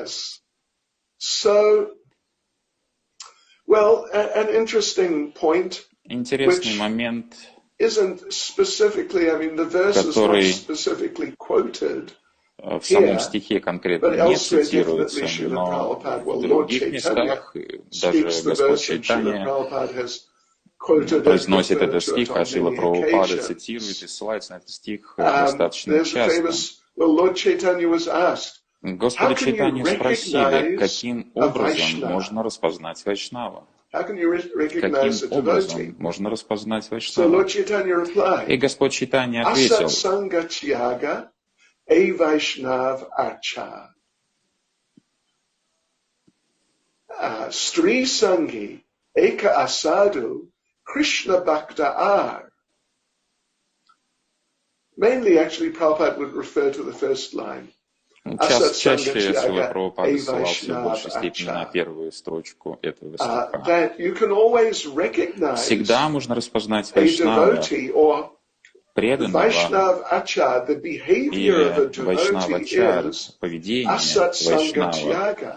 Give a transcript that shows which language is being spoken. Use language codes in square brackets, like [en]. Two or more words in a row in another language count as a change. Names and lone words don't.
[ru] Интересный момент, который в самом стихе конкретно не цитируется, но в других местах, даже Господь Чайтанья произносит этот стих, а Шрила Прабхупада цитирует и ссылается на этот стих достаточно часто. Господа Чайтанью спросили, каким образом можно распознать Вайшнава? Каким образом можно распознать Вайшнава? И Господь Чайтанья ответил: [bn] স্ত্রী সঙ্গী এক অসাধু কৃষ্ণ ভক্ত আর. [en] Mainly, actually, Prabhupada would refer to the first line. [ru] Чаще Шрила Прабхупада ссылался в большей степени на первую строчку этого стиха. Всегда можно распознать Вайшнава, преданного, или Вайшнавачар, поведение Вайшнава.